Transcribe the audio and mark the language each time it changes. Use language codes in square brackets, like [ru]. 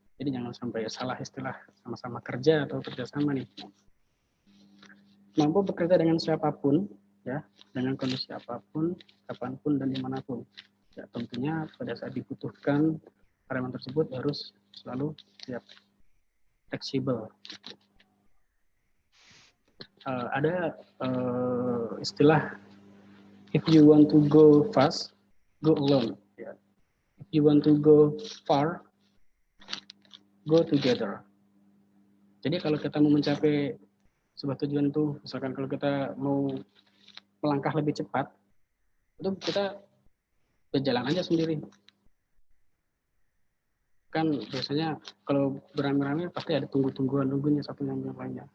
[id] Jadi jangan sampai salah istilah sama-sama kerja atau kerjasama nih. Mampu bekerja dengan siapapun, ya, dengan kondisi apapun, kapanpun dan dimanapun. Ya, tentunya pada saat dibutuhkan karyawan tersebut harus selalu siap, fleksibel. Ada istilah [en] if you want to go fast, go alone. Ya. If you want to go far, go together. [id] Jadi kalau kita mau mencapai sebuah tujuan itu, misalkan kalau kita mau melangkah lebih cepat, itu kita berjalan aja sendiri. Kan biasanya kalau beramai-ramai pasti ada nunggunya satu yang lainnya.